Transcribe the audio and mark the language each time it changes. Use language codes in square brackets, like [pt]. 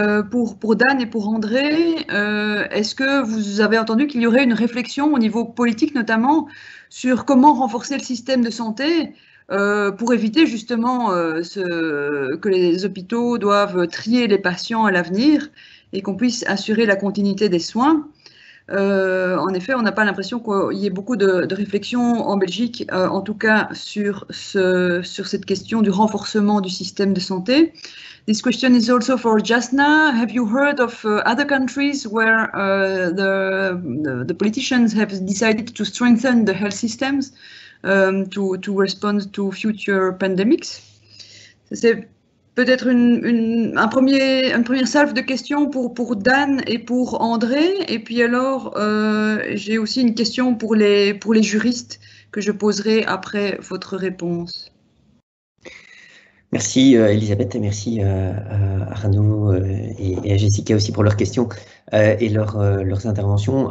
[fr] Pour Dan et pour André, est-ce que vous avez entendu qu'il y aurait une réflexion au niveau politique notamment sur comment renforcer le système de santé pour éviter justement que les hôpitaux doivent trier les patients à l'avenir et qu'on puisse assurer la continuité des soins? En effet, on n'a pas l'impression qu'il y ait beaucoup de réflexions en Belgique, en tout cas sur cette question du renforcement du système de santé. [en] This question is also for Jasna. Have you heard of other countries where the politicians have decided to strengthen the health systems to respond to future pandemics? [fr] C'est peut-être une première salve de questions pour Dan et pour André. Et puis alors, j'ai aussi une question pour les juristes que je poserai après votre réponse. Merci Elisabeth et merci à Arnaud et à Jessica aussi pour leurs questions et leurs interventions.